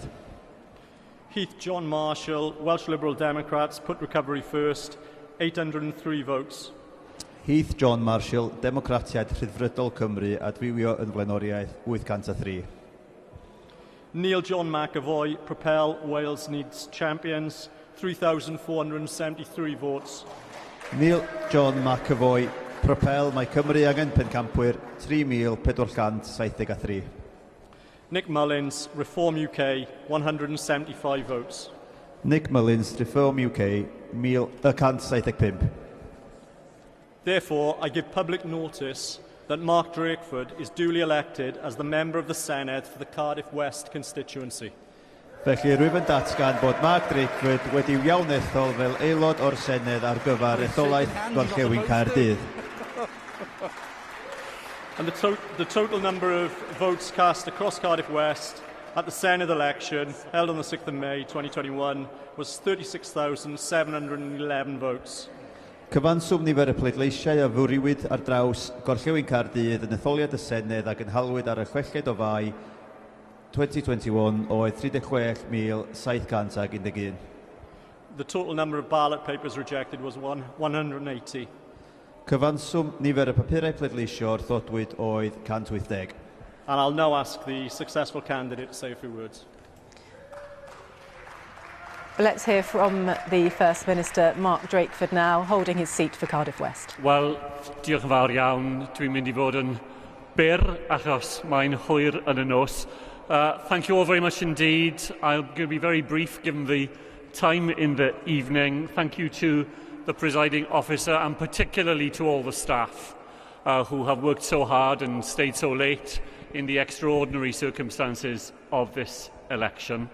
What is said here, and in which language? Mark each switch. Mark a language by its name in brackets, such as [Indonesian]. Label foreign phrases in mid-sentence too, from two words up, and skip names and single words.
[English] Heath John Marshall, Welsh Liberal Democrats, Put Recovery First, 803 votes. [Welsh] Heath John Marshall, Democratiaid Rhyddfrydol Cymru, adfywio yn Flaenoriaeth, 803. [English] Neil John McAvoy, Propel Wales Needs Champions, 3,473 votes. [Welsh] Neil John McAvoy, Propel Mae Cymru angen pencampwyr, 3,473. [English] Nick Mullins, Reform UK, 175 votes. Nick Mullins, Reform UK, 175. Therefore, I give public notice that Mark Drakeford is duly elected as the member of the Senedd for the Cardiff West constituency. [Welsh] Felly rwyf yn datgan bod Mark Drakeford wedi'i iawnethol fel aelod o'r Senedd ar gyfer etholaeth Gorllewin Caerdydd. [English] And the total number of votes cast across Cardiff West at the Senedd election, held on the 6th of May 2021, was 36,711 votes. [Welsh] Cyfanswm nifer y pleidleisiau a fwriwyd ar draws Gorllewin Caerdydd yn etholiad y Senedd ac yn halwyd ar y 6 o Fai 2021 oedd 36,711. [English] The total number of ballot papers rejected was 180. [Welsh] Cyfanswm nifer y papurau pleidleisio wrthodwyd oedd 180. [English] And I'll now ask the successful candidate to say a few words. Let's hear from the First Minister, Mark Drakeford, now, holding his seat for Cardiff West. [Welsh] Wel, diolch yn fawr iawn. Dwi'n mynd I fod yn byr achos mae'n hwyr yn y nos. [English] Thank you all very much indeed. I'm going to be very brief given the time in the evening. Thank you to the presiding officer and particularly to all the staff who have worked so hard and stayed so late in the extraordinary circumstances of this election.